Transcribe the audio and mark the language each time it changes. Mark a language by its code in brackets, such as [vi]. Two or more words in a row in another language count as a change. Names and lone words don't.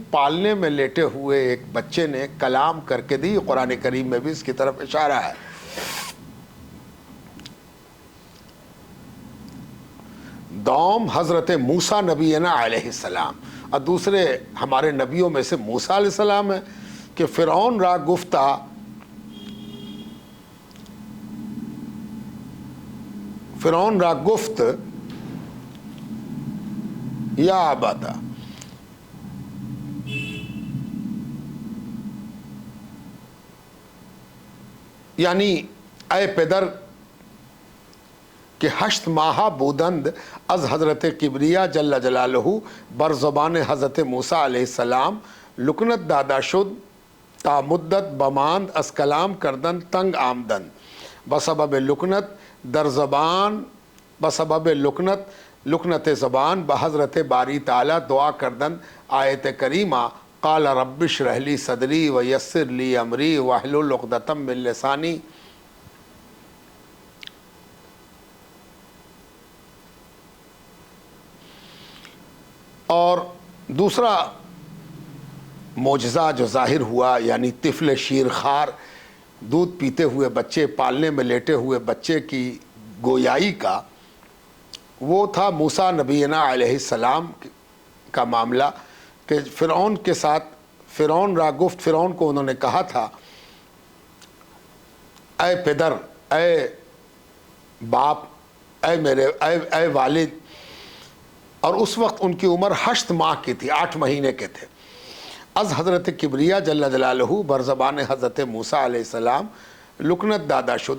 [ur] پالنے میں لیٹے ہوئے ایک بچے نے کلام کر کے دی. قرآن کریم میں بھی اس کی طرف اشارہ ہے. دوم حضرت موسیٰ نبینا علیہ السلام، اور دوسرے ہمارے نبیوں میں سے موسیٰ علیہ السلام ہے کہ [fa] فرعون را گفتہ فرعون را گفت [ar] یا ابتا، [fa] یعنی اے پدر کہ 8 ماہ بودند از حضرت کبریا جل جلالہ بر زبان حضرت موسیٰ علیہ السلام لکنت دادا شد تا مدت بماند از کلام کردن تنگ آمدن بسبب لکنت در زبان بسبب لکنت زبان بحضرت باری تعالی دعا کردن. [ur] آیت کریمہ [ar] قال رب اشرح لی صدری ویسر لی امری واحلل عقدۃ من لسانی. [ur] اور دوسرا معجزہ جو ظاہر ہوا، یعنی طفل شیرخوار دودھ پیتے ہوئے بچے، پالنے میں لیٹے ہوئے بچے کی گویائی کا، وہ تھا موسیٰ نبینا علیہ السلام کا معاملہ کہ فرعون کے ساتھ [fa] فرعون را گفت، [ur] فرعون کو انہوں نے کہا تھا اے پدر، اے باپ، اے والد. اور اس وقت ان کی عمر 8 ماہ کی تھی، 8 مہینے کے تھے. [fa] از حضرت کبریا جل جلالہ بر زبان حضرت موسیٰ علیہ السلام لکنت دادا شد.